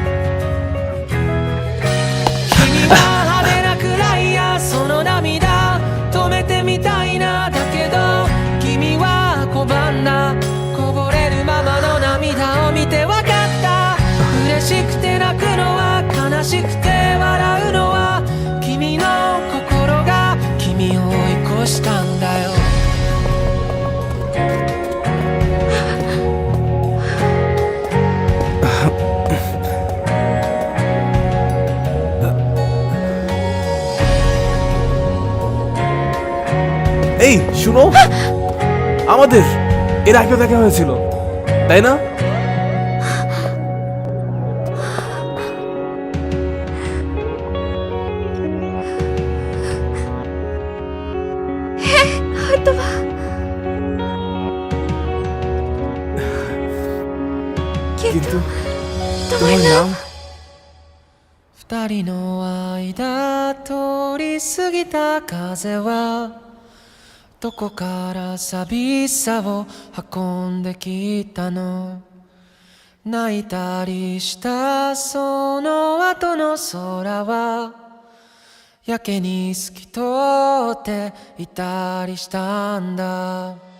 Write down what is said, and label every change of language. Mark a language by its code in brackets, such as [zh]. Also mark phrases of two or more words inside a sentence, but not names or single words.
[ja] 君は派手なくらいや、その涙止めてみたいな、だけど君は拒んだ、こぼれるままの涙を見てわかった、嬉しくて泣くのは悲しくて笑うのは君の心が君を追い越したんだよ。 [bn] এই শুনো, আমাদের এর আগে দেখা হয়েছিল তাই না? হয়তোবা। কিন্তু তোমার নাম? [ja] 二人の間通り過ぎた風はどこから寂しさを運んできたの、泣いたりしたその後の空はやけに透き通っていたりしたんだ。